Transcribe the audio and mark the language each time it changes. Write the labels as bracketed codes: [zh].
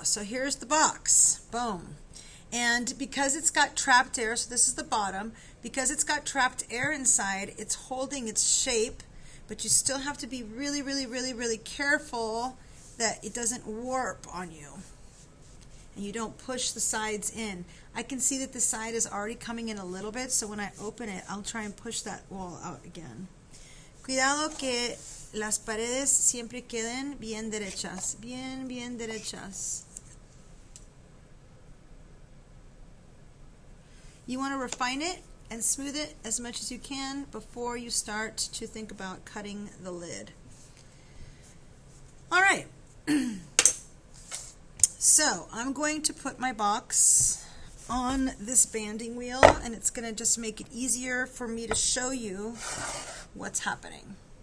[en] So here's the box. Boom. And because it's got trapped air, so this is the bottom, because it's got trapped air inside, it's holding its shape, but you still have to be really, really, really, really careful that it doesn't warp on you. And you don't push the sides in. I can see that the side is already coming in a little bit, so when I open it, I'll try and push that wall out again. [es] Cuidado que las paredes siempre queden bien derechas, bien derechas. [en] You want to refine it and smooth it as much as you can before you start to think about cutting the lid. All right. So I'm going to put my box on this banding wheel, and it's going to just make it easier for me to show you what's happening.